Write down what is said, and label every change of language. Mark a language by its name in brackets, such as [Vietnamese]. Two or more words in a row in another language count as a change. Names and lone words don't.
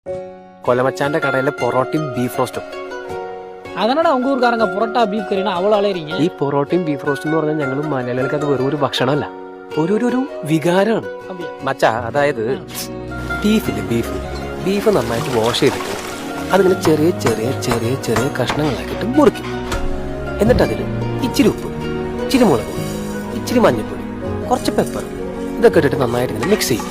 [Malayalam] കൊലമച്ചാന്റെ കടയിലെ പൊറോട്ടയും [English] beef roast. [Tamil] அதனால உங்க ஊருக்காரங்க புரோட்டா பீஃப் கறினா அவ்வளோ அலையறீங்க. [Malayalam] ഈ പൊറോട്ടയും [English] beef roast [Malayalam] എന്ന് പറഞ്ഞാൽ ഞങ്ങൾ മലയാളികൾക്ക് അത് വെറും ഒരു ഭക്ഷണമല്ല, ഒരു വികാരമാണ് മച്ചാ. അതായത് ബീഫ് നന്നായിട്ട് വാഷ് ചെയ്തിട്ട് അതിങ്ങനെ ചെറിയ ചെറിയ ചെറിയ ചെറിയ കഷ്ണങ്ങളാക്കിയിട്ട് മുറിക്കും. എന്നിട്ട് അതിൽ ഇച്ചിരി ഉപ്പ്, ഇച്ചിരി മുളക്, ഇച്ചിരി മഞ്ഞൾപ്പൊടി, കുറച്ച് പെപ്പർ ഇതൊക്കെ ഇട്ടിട്ട് നന്നായിട്ട് ഇങ്ങനെ മിക്സ് ചെയ്യും.